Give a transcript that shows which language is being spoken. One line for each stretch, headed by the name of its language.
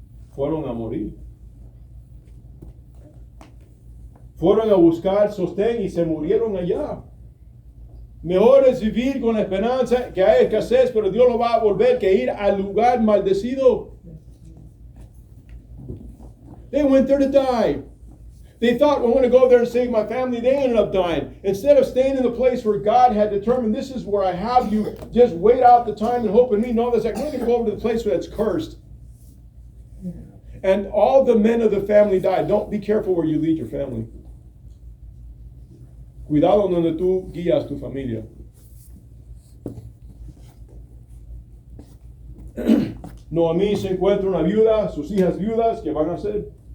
Spanish: Fueron a morir. Fueron a buscar sostén y se murieron allá. Mejor es vivir con la esperanza que hay escasez, pero Dios lo va a volver que ir al lugar maldecido.
English: They went there to die. They thought, well, I'm going to go there and save my family. They ended up dying. Instead of staying in the place where God had determined, this is where I have you, just wait out the time and hope in me. No, that's like, we're going to go over to the place where it's cursed. And all the men of the family died. Don't be careful where you lead your family.
Spanish: Cuidado donde tú guías tu familia. Noemí se encuentra una viuda, sus hijas viudas, ¿qué van a hacer?